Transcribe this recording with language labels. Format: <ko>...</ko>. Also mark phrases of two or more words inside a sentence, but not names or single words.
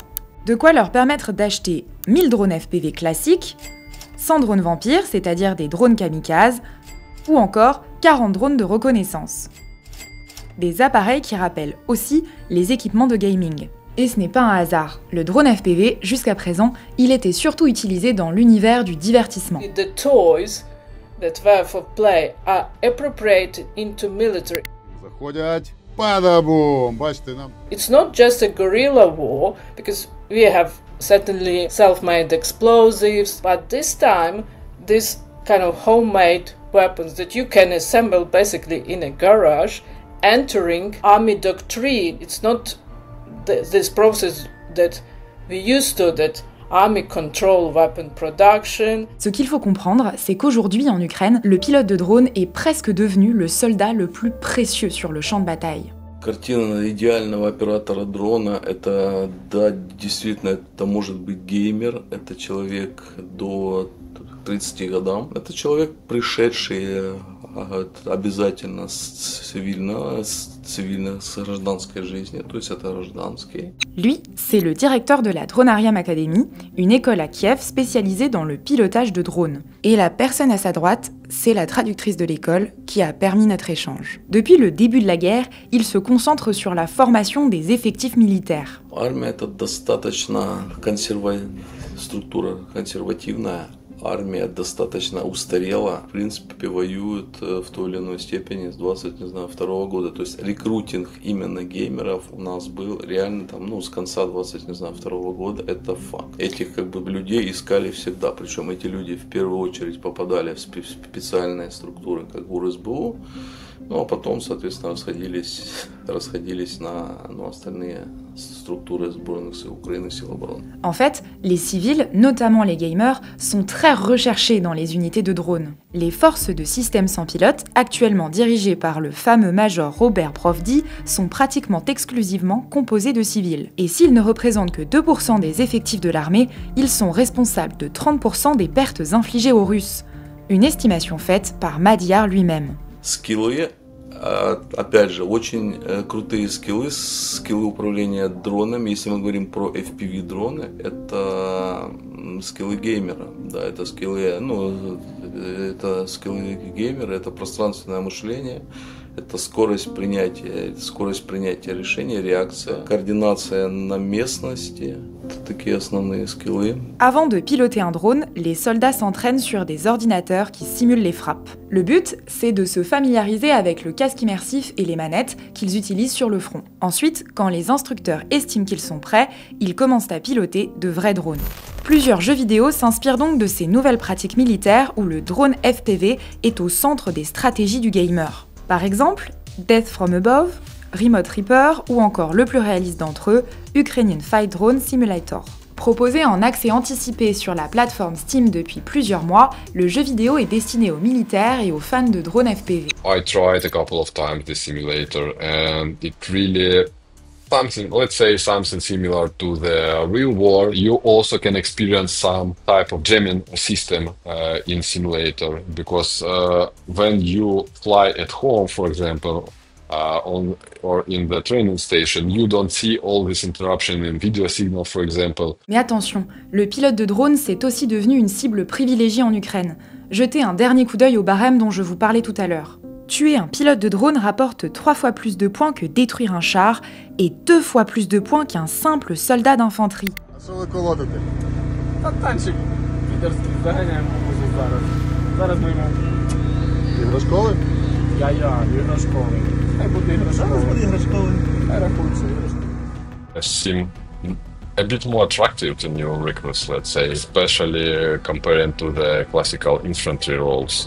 <fr>De quoi leur permettre d'acheter 1000 drones FPV classiques, 100 drones vampires, c'est-à-dire des drones kamikazes, ou encore 40 drones de reconnaissance. Des appareils qui rappellent aussi les équipements de gaming. Et ce n'est pas un hasard. Le drone FPV, jusqu'à présent, il était surtout utilisé dans l'univers du divertissement.</fr> <en>The toys that were for play are appropriated into military. Заходять, падабум, бачите нам. It's not just a guerrilla war, because we have certainly self-made explosives, but this time, this kind of homemade weapons that you can assemble basically in a garage, entering Army doctrine. It's not this process that we used to, that Army control weapon production.</en> <fr>Ce qu'il faut comprendre, c'est qu'aujourd'hui en Ukraine, le pilote de drone est presque devenu le soldat le plus précieux sur le champ de bataille.</fr> <ru>Картина идеального оператора дрона – это, да, действительно, это может быть геймер, это человек до 30 годам. Это человек, пришедший обязательно с гражданской жизни, то есть это гражданский.</ru> <fr>Lui, c'est le directeur de la Dronarium Academy, une école à Kiev spécialisée dans le pilotage de drones. Et la personne à sa droite, c'est la traductrice de l'école qui a permis notre échange. Depuis le début de la guerre, il se concentre sur la formation des effectifs militaires.</fr> <ru>Армия – это достаточно структура консервативная. Армия достаточно устарела, в принципе, воюет в той или иной степени с 22 года. То есть рекрутинг именно геймеров у нас был реально там, с конца 22 года, это факт. Этих людей искали всегда, причем эти люди в первую очередь попадали в специальные структуры, как ГУР-СБУ, а потом, соответственно, расходились на остальные структуры сборных сил Украины, сил обороны.</ru> <fr>En fait, les civils, notamment les gamers, sont très recherchés dans les unités de drones. Les forces de systèmes sans pilote, actuellement dirigées par le fameux major Robert Provdi, sont pratiquement exclusivement composées de civils. Et s'ils ne représentent que 2% des effectifs de l'armée, ils sont responsables de 30% des pertes infligées aux Russes. Une estimation faite par Madiar lui-même.</fr> <ru>Скиллы, опять же, очень крутые скиллы управления дронами. Если мы говорим про FPV-дроны, это скиллы геймера. Да, это скиллы геймера, это пространственное мышление, это скорость принятия решений, реакция, координация на местности. Это такие основные скиллы.</ru> <fr>Avant de piloter un drone, les soldats s'entraînent sur des ordinateurs qui simulent les frappes. Le but, c'est de se familiariser avec le casque immersif et les manettes qu'ils utilisent sur le front. Ensuite, quand les instructeurs estiment qu'ils sont prêts, ils commencent à piloter de vrais drones. Plusieurs jeux vidéo s'inspirent donc de ces nouvelles pratiques militaires où le drone FPV est au centre des stratégies du gamer. Par exemple, Death from Above, Remote Reaper ou encore le plus réaliste d'entre eux, Ukrainian Fight Drone Simulator. Proposé en accès anticipé sur la plateforme Steam depuis plusieurs mois, le jeu vidéo est destiné aux militaires et aux fans de drones FPV.</fr> <en>I tried a couple of times this simulator and it really something similar to the real war. You also can experience some type of jamming system in simulator because when you fly at home, for example, or in the training station, you don't see all this interruption in video signal, for example.</en> <fr>Mais attention, le pilote de drone c'est aussi devenu une cible privilégiée en Ukraine. Jetez un dernier coup d'œil au barème dont je vous parlais tout à l'heure. Tuer un pilote de drone rapporte 3 fois plus de points que détruire un char et 2 fois plus de points qu'un simple soldat d'infanterie.</fr> <en>Seem a bit more attractive to new recruits, let's say, especially comparing to the classical infantry roles.</en>